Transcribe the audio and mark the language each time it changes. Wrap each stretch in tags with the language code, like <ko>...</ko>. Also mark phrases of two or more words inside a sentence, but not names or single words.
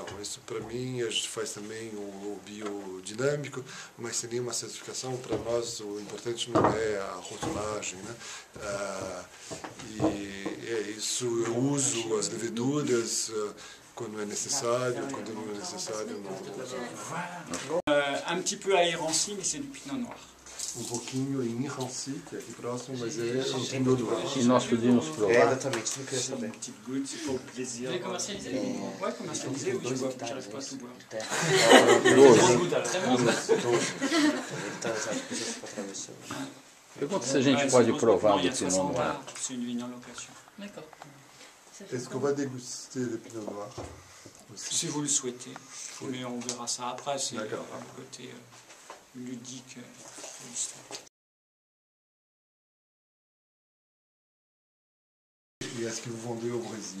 <pt>Isso para mim, a gente faz também o biodinâmico, mas sem nenhuma certificação. Para nós o importante não é a rotulagem, né? E é isso, eu uso as leveduras quando é necessário, quando não é necessário não uso.</pt> <fr>Un petit peu à Irancy, mais c'est du pinot noir.</fr> <pt>Pouquinho em Irancy, que é aqui próximo, mas é um pinot noir. E nós podíamos provar. Exatamente, isso que eu queria saber.</pt> <fr>Une petite goutte, c'est pour le plaisir. Vous avez commercialisé? Ouais, commercialisé, oui, j'arrive pas à tout boire.</fr> <pt>Pergunta se a gente pode provar do Pinot Noir.</pt> <fr>C'est une vigne en location. D'accord. Est-ce qu'on va déguster le pinot noir aussi? Si vous le souhaitez, mais on verra ça après, c'est le côté ludique de l'histoire. Et est-ce que vous vendez au Brésil?</fr>